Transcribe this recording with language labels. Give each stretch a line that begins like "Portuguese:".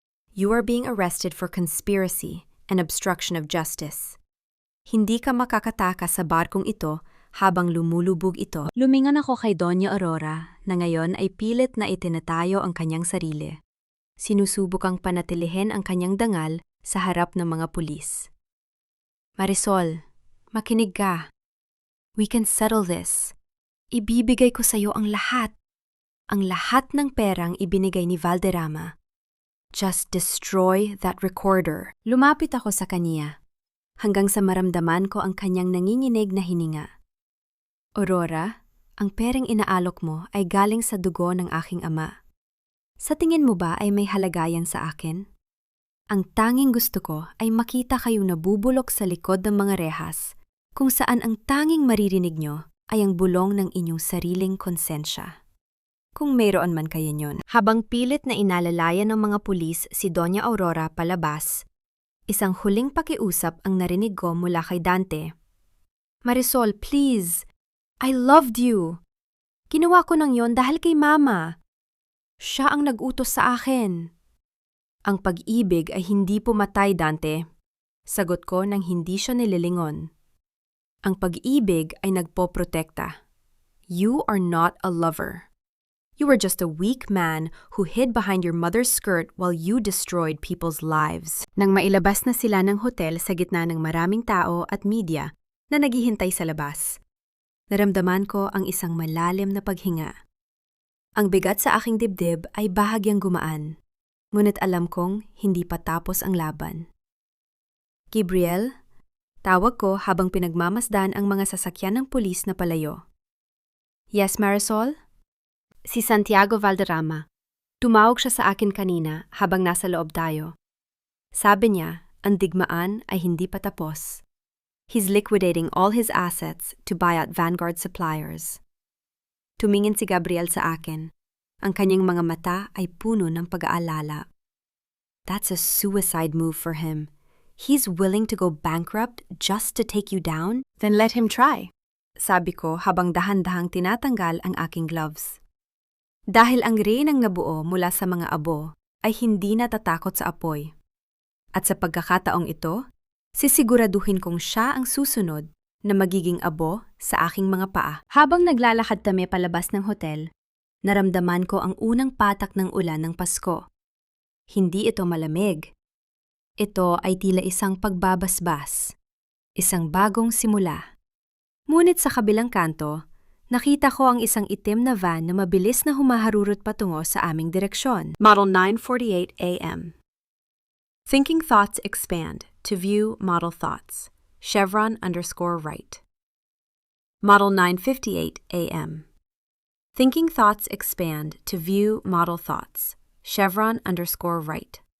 English: You are being arrested for conspiracy and obstruction of justice.
Filipino: Hindi ka makakatakas sa barkong ito habang lumulubog ito. Lumingon ako kay Doña Aurora na ngayon ay pilit na itinatayo ang kanyang sarili. Sinusubukang panatilihin ang kanyang dangal sa harap ng mga pulis.
English: Marisol,
Filipino: makinig ka.
English: We can settle this.
Filipino: Ibibigay ko sa iyo ang lahat. Ang lahat ng perang ibinigay ni Valderrama.
English: Just destroy that recorder.
Filipino: Lumapit ako sa kaniya, hanggang sa maramdaman ko ang kanyang nanginginig na hininga. Aurora, ang perang inaalok mo ay galing sa dugo ng aking ama. Sa tingin mo ba ay may halagayan sa akin? Ang tanging gusto ko ay makita kayong nabubulok sa likod ng mga rehas, kung saan ang tanging maririnig nyo ay ang bulong ng inyong sariling konsensya. Kung mayroon man kayo nyon. Habang pilit na inalalayan ng mga pulis si Doña Aurora palabas, isang huling pakiusap ang narinig ko mula kay Dante. Marisol,
English: please! I loved you!
Filipino: Ginawa ko nang yon dahil kay Mama. Siya ang nag-utos sa akin. Ang pag-ibig ay hindi pumatay, Dante. Sagot ko nang hindi siya nililingon. Ang pag-ibig ay nagpoprotekta.
English: You are not a lover. You were just a weak man who hid behind your mother's skirt while you destroyed people's lives.
Filipino: Nang mailabas na sila ng hotel sa gitna ng maraming tao at media na naghihintay sa labas, naramdaman ko ang isang malalim na paghinga. Ang bigat sa aking dibdib ay bahagyang gumaan, ngunit alam kong hindi pa tapos ang laban. Gabriel, Tawag ko habang pinagmamasdan ang mga sasakyan ng pulis na palayo. Yes, Marisol? Si Santiago Valderrama. Tumawag siya sa akin kanina habang nasa loob tayo. Sabi niya, ang digmaan ay hindi pa tapos.
English: He's liquidating all his assets to buy out Vanguard suppliers.
Filipino: Tumingin si Gabriel sa akin. Ang kanyang mga mata ay puno ng pag-aalala.
English: That's a suicide move for him. He's willing to go bankrupt just to take you down? Then let him try.
Filipino: Sabi ko habang dahan-dahang tinatanggal ang aking gloves. Dahil ang reynang nabuo mula sa mga abo ay hindi natatakot sa apoy. At sa pagkakataong ito, sisiguraduhin kong siya ang susunod na magiging abo sa aking mga paa. Habang naglalakad kami palabas ng hotel, naramdaman ko ang unang patak ng ulan ng Pasko. Hindi ito malamig. Ito ay tila isang pagbabasbas, isang bagong simula. Ngunit sa kabilang kanto, nakita ko ang isang itim na van na mabilis na humaharurot patungo sa aming direksyon.
English: Model 9:48 a.m. Thinking thoughts expand to view model thoughts. Chevron_right. Model 9:58 a.m. Thinking thoughts expand to view model thoughts. Chevron_right.